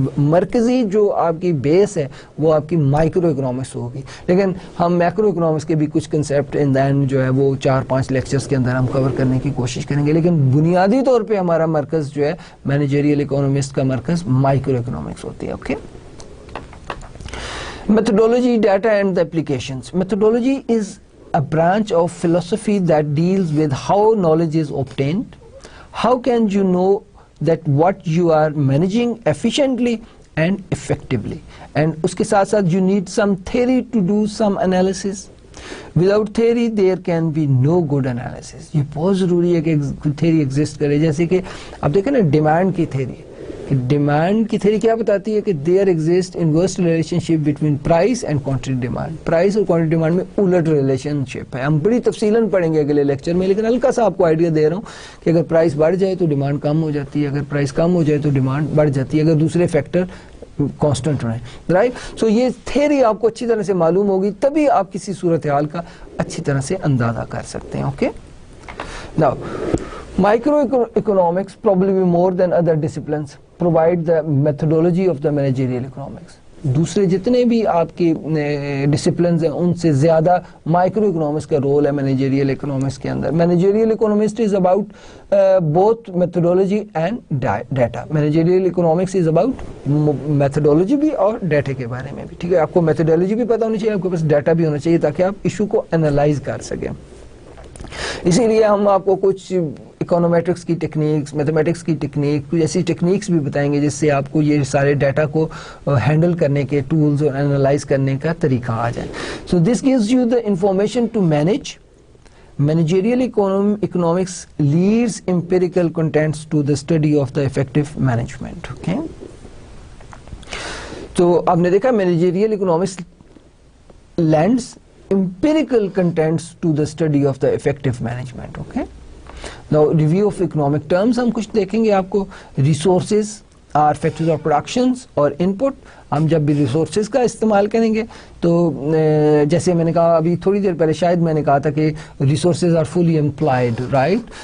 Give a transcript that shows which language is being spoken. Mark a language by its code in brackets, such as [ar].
[ur] مرکزی جو آپ کی بیس ہے وہ آپ کی مائکرو اکنامکس ہوگی. لیکن ہم میکرو اکنامکس کے بھی کچھ کنسیپٹ ان دین جو ہے وہ 4-5 لیکچرز کے اندر ہم کور کرنے کی کوشش کریں گے. لیکن بنیادی طور پہ ہمارا مرکز جو ہے مینیجریل اکنامکس کا مرکز مائکرو اکنامکس ہوتی ہے. [en] Okay. Methodology, data and the applications. Methodology is a branch of philosophy that deals with how knowledge is obtained. How can you know that what you are managing efficiently and effectively? And [ur] uske saath saath [en] you need some theory to do some analysis. Without theory there can be no good analysis. [ur] یہ بہت ضروری ہے کہ theory exist کرے. جیسے کہ آپ دیکھیں نا ڈیمانڈ کی theory. ڈیمانڈ کی تھیوری کیا بتاتی ہے کہ [en] There exist inverse relationship between price and quantity demand. [ur] Price اور کوانٹٹی ڈیمانڈ میں الٹ ریلیشن شپ ہے. ہم بڑی تفصیلاً پڑھیں گے اگلے لیکچر میں, لیکن ہلکا سا آپ کو آئیڈیا دے رہا ہوں کہ اگر پرائس بڑھ جائے تو ڈیمانڈ کم ہو جاتی ہے, اگر پرائس کم ہو جائے تو ڈیمانڈ بڑھ جاتی ہے, اگر دوسرے فیکٹر کانسٹنٹ رہیں, رائٹ. سو یہ تھیوری آپ کو اچھی طرح سے معلوم ہوگی, تبھی آپ کسی صورتحال کا اچھی طرح سے اندازہ کر سکتے ہیں. [en] Okay. Now microeconomics, probably more than other disciplines, provide the methodology of the managerial economics. [ur] دوسرے جتنے بھی آپ کے ڈسپلنز ہیں ان سے زیادہ مائکرو اکنامکس کا رول ہے مینیجریل اکنامکس کے اندر. [en] Managerial economics is about both methodology and data. [ur] Managerial economics is about methodology بھی اور ڈیٹا کے بارے میں بھی. ٹھیک ہے, آپ کو میتھڈولوجی بھی پتہ ہونی چاہیے, آپ کے پاس ڈیٹا بھی ہونا چاہیے تاکہ آپ ایشو کو انالائز کر سکیں. اسی لیے ہم آپ کو کچھ اکانومیٹرکس کی ٹیکنیکس, میتھمیٹکس کی ٹیکنیک, کچھ ایسی ٹیکنیکس بھی بتائیں گے جس سے آپ کو یہ سارے ڈیٹا کو ہینڈل کرنے کے ٹولز اور انالائز کرنے کا طریقہ آ جائے. [en] So this gives you the information to manage. Managerial economics leads empirical contents to the study of the effective management. Okay. [ur] تو آپ نے دیکھا [en] managerial economics lends empirical contents to the study of the effective management. Okay. Now review of economic terms [ur] ہم کچھ دیکھیں گے آپ کو. [en] Resources are factors of productions اور input. [ur] ہم جب بھی ریسورسز کا استعمال کریں گے تو جیسے میں نے کہا ابھی تھوڑی دیر پہلے, شاید میں نے کہا تھا کہ [en] resources are fully employed, [ur] right.